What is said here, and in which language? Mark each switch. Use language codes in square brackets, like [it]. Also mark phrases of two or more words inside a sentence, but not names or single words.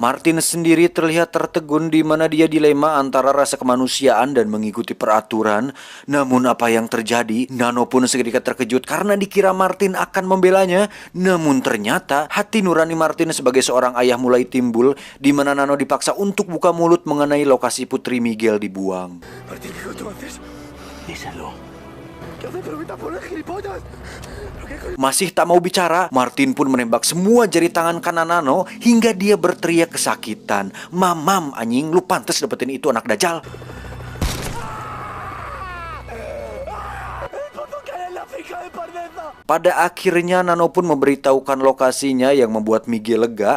[id] Martin sendiri terlihat tertegun, di mana dia dilema antara rasa kemanusiaan dan mengikuti peraturan. Namun apa yang terjadi? Nano pun seketika terkejut karena dikira Martin akan membelanya. Namun ternyata hati nurani Martin sebagai seorang ayah mulai timbul, di mana Nano dipaksa untuk buka mulut mengenai lokasi putri Miguel dibuang. [es] Martín, ¿qué tú haces? Díselo. ¿Qué haces? Pero vete a poner gilipollas. [id] Masih tak mau bicara, Martin pun menembak semua jari tangan kanan Nano hingga dia berteriak kesakitan. Mamam anjing, lu pantas dapetin itu anak dajal. Pada akhirnya Nano pun memberitahukan lokasinya, yang membuat Miguel lega.